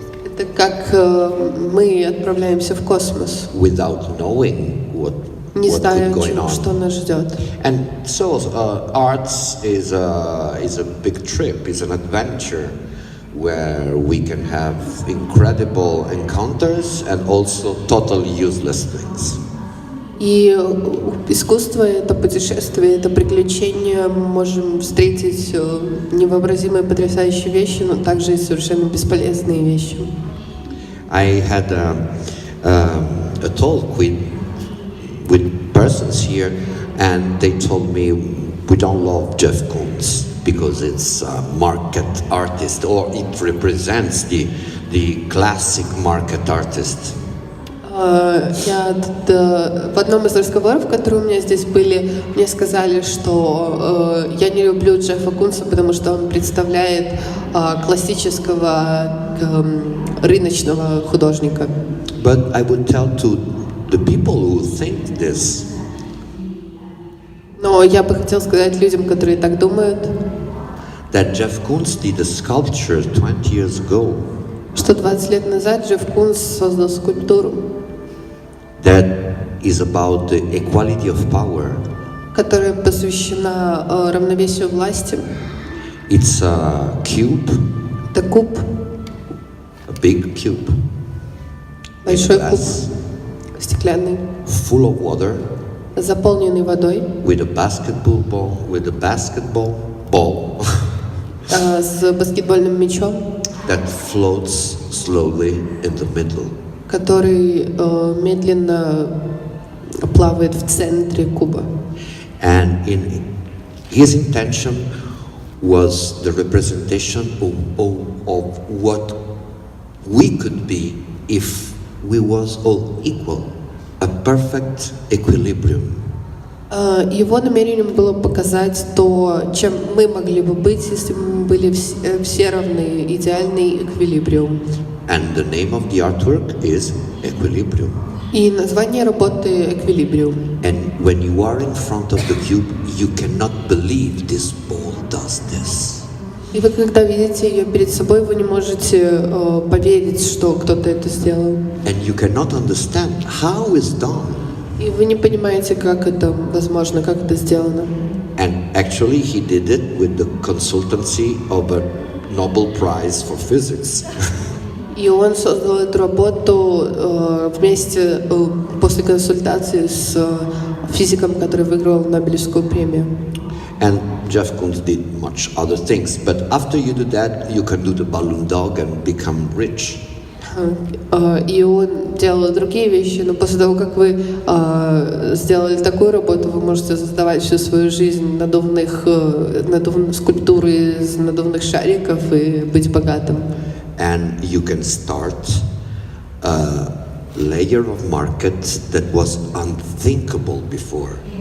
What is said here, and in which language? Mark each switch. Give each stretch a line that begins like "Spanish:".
Russian: Это как мы отправляемся в космос,
English: without knowing what
Russian: не зная,
English: could go
Russian: что
English: on.
Russian: нас ждет.
English: And so arts is a big trip, is an adventure where we can have incredible encounters and also totally useless things.
Russian: И искусство — это путешествие, это приключение. Мы можем встретить невообразимые потрясающие вещи, но также и совершенно бесполезные вещи.
English: I had a talk with persons here, and they told me we don't love Jeff Koons because it's a market artist, or it represents the classic market artist.
Russian: В одном из разговоров, которые у меня здесь были, мне сказали, что я не люблю Джеффа Кунса, потому что он представляет классического рыночного художника.
English: But I would tell to the people who think this,
Russian: Но я бы хотел сказать людям, которые так думают,
English: that Jeff Koons did a sculpture 20 years ago
Russian: что 20 лет назад Джефф Кунс создал скульптуру,
English: that is about the equality of power.
Russian: которая посвящена равновесию власти.
English: It's a cube,
Russian: Это куб,
English: a big cube,
Russian: большой куб,
English: glass,
Russian: стеклянный,
English: full of water,
Russian: заполненный водой,
English: with a basketball ball
Russian: с баскетбольным мячом,
English: that floats slowly in the middle.
Russian: который медленно плавает в центре куба.
English: And his intention was the representation of what we could be if we was all equal, a perfect equilibrium.
Russian: Его намерением было показать то, чем мы могли бы быть, если бы мы были все равны, идеальный эквилибриум.
English: And the name of the artwork is Equilibrium.
Russian: И название работы «Эквилибриум».
English: And when you are in front of the cube, you cannot believe this ball does this.
Russian: И вы, когда видите ее перед собой, вы не можете поверить, что кто-то это сделал.
English: And you cannot understand how it's done.
Russian: И вы не понимаете, как это возможно, как это сделано.
English: And actually he did it with the consultancy of a Nobel Prize for Physics.
Russian: И он создал эту работу вместе после консультации с физиком, который выиграл Нобелевскую премию.
English: And Jeff Koons did much other things, but after you do that, you can do the balloon dog and become rich.
Russian: И он делал другие вещи, но после того, как вы сделали такую работу, вы можете создавать всю свою жизнь надувные скульптуры из надувных шариков и быть богатым.
English: And you can start a layer of market that was unthinkable before.